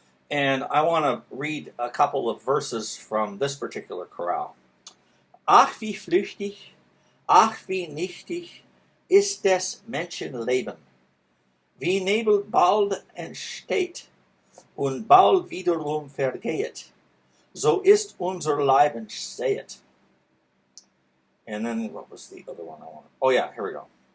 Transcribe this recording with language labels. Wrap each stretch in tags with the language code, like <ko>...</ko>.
<en>And I want to read a couple of verses from this particular chorale.</en> <de>Ach wie flüchtig, ach wie nichtig ist des Menschenleben, wie Nebel bald entsteht und bald wiederum vergeht, so ist unser Leben säet.</de> <en>And then what was the other one I wanted? Oh yeah, here we go.</en>